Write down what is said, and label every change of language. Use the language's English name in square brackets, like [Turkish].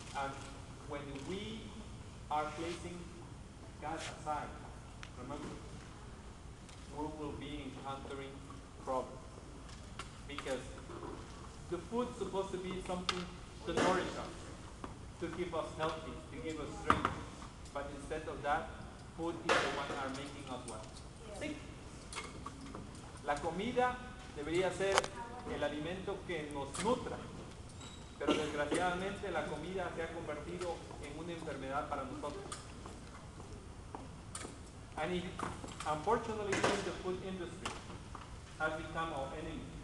[English] And when we are placing God aside, remember, we will be encountering problems. Because the food is supposed to be something to nourish us, to keep us healthy, to give us strength. But instead of that, food is the one that are making us what? Sick. [Spanish] La comida debería ser el alimento que nos nutra, pero desgraciadamente la comida se ha convertido en una enfermedad para nosotros. [English] And it, unfortunately, even the food industry has become our enemy.